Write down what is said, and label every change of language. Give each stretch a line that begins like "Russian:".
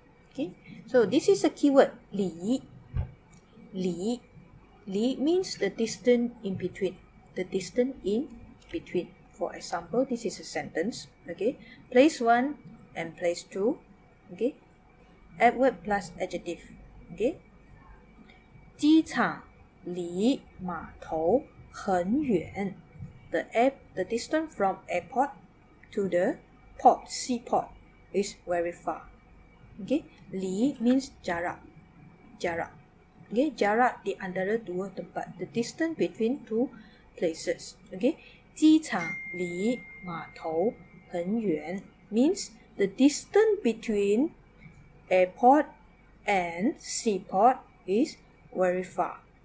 English: Okay, so this is a keyword, 离.离 means the distance in between. The distance in between. For example, this is a sentence. Okay, place 1 and place 2. Okay, adverb plus adjective. Okay,
Chinese: 机场离码头很远.
English: The distance from airport to the port, seaport, is very far.
Malay: Okay, 离 means jarak. Jarak. Okay, jarak di antara dua tempat.
English: The distance between two places. Okay,
Chinese: 机场离码头很远
English: means the distance between airport and seaport is very far.